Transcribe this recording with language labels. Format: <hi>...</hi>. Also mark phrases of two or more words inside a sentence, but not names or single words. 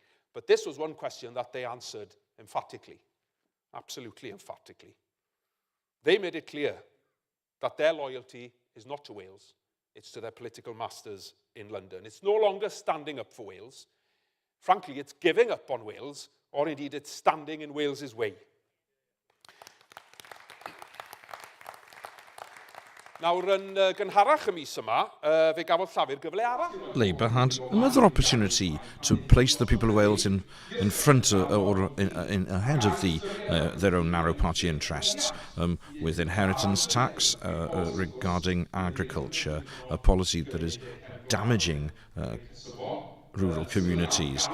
<en>But this was one question that they answered emphatically, absolutely emphatically. They made it clear that their loyalty is not to Wales, it's to their political masters in London. It's no longer standing up for Wales. Frankly, it's giving up on Wales, or indeed it's standing in Wales's way.</en> <cy>Nawr, yn gynharach y mis yma, fe gafodd Llafur gyfle arall.</cy> <en>Labour had another opportunity to place the people of Wales in front or ahead of their own narrow party interests with inheritance tax regarding agriculture, a policy that is damaging rural communities.</en>